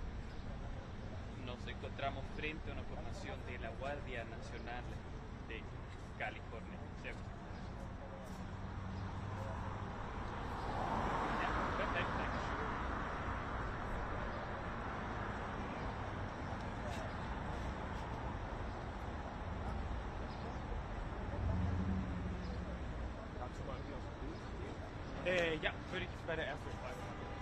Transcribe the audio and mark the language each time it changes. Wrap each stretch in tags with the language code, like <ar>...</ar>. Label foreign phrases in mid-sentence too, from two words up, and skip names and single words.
<es>Nos encontramos frente a una formación de la Guardia Nacional de California, ¿cierto? Ya, perfecto.</es> <de>Ja, würde ich bei der ersten Frage machen.</de>